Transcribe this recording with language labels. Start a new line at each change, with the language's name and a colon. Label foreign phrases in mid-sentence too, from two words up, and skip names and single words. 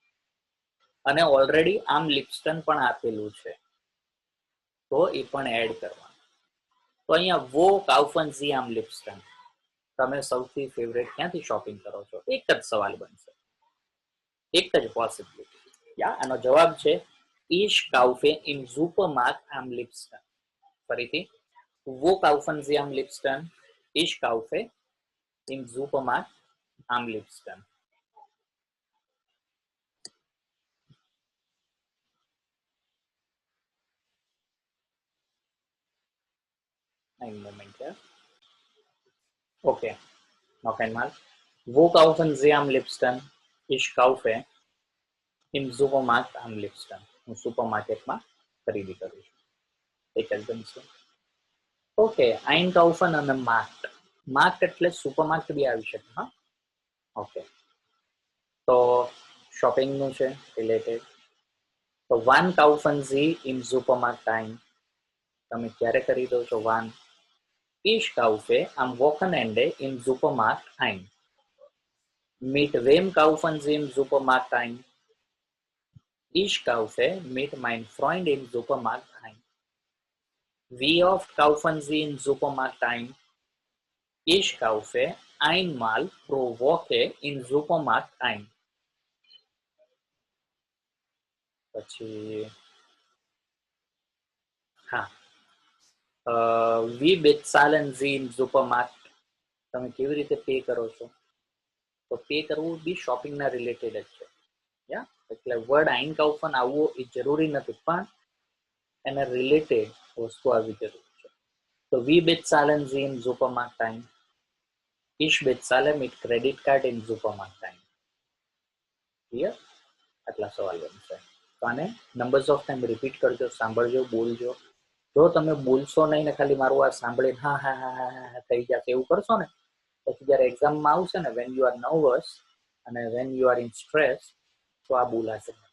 Gujarati: અને ઓલરેડી
German: am liebsten
Gujarati: પણ આપેલું છે તો એ પણ એડ કરવાનું. તો અહીંયા
German: wo kaufen Sie am liebsten.
Gujarati: તમે સૌથી ફેવરેટ ક્યાંથી શોપિંગ કરો છો, એક જ સવાલ બનશે, એક જ પોસિબિલિટી. યા આનો જવાબ છે
German: Ich kaufe im Supermarkt am liebsten. ફરીથી, wo kaufen Sie am liebsten? Ich kaufe im Supermarkt am liebsten. Ein Moment, ja. Okay, noch einmal. Wo kaufen Sie am liebsten? Ich kaufe im Supermarkt am liebsten.
Gujarati: હું સુપરમાર્કેટમાં ખરીદી કરું છું. એક જ બનશે. ઓકે, આઈનકાઉફન અને માર્ક્ટ. માર્ક્ટ એટલે સુપરમાર્કેટ બી આવી શકે. હા, ઓકે. તો શોપિંગનું છે રિલેટેડ.
German: તો wann kaufen Sie in Supermarkt ટાઈમ.
Gujarati: તમે ક્યારે ખરીદો છો વાન?
German: Ich kaufe am Wochenende im Supermarkt ein. Mit wem kaufen Sie im Supermarkt ein? Ich kaufe mit meinem Freund im Supermarkt ein. Wie oft kaufen Sie im Supermarkt ein? Ich kaufe einmal pro Woche im Supermarkt ein.
Gujarati: પછી હા,
German: wie bezahlen Sie im Supermarkt?
Gujarati: તમે કેવી રીતે પે કરો છો? તો પે કરવું બી શોપિંગના રિલેટેડ જ છે. યા એટલે વર્ડ આઈનકાઉફન આવવો એ જરૂરી નથી, પણ એને રિલેટેડ વસ્તુ આવી જરૂરી છે.
German: તો wie bezahlen Sie im Supermarkt ein? Ich bezahle mit Kreditkarte im Supermarkt ein.
Gujarati: ક્લિયર? આટલા સવાલ બનશે. તો આને
English: numbers of time
Gujarati: રિપીટ કરજો, સાંભળજો, બોલજો. જો તમે બોલશો નહીં ને ખાલી મારું આ સાંભળીને હા હા હા હા હા થઈ જશે એવું કરશો ને, પછી જયારે એક્ઝામમાં આવશે ને,
English: when you are nervous
Gujarati: અને
English: when you are in stress,
Gujarati: તો આ બોલાશે.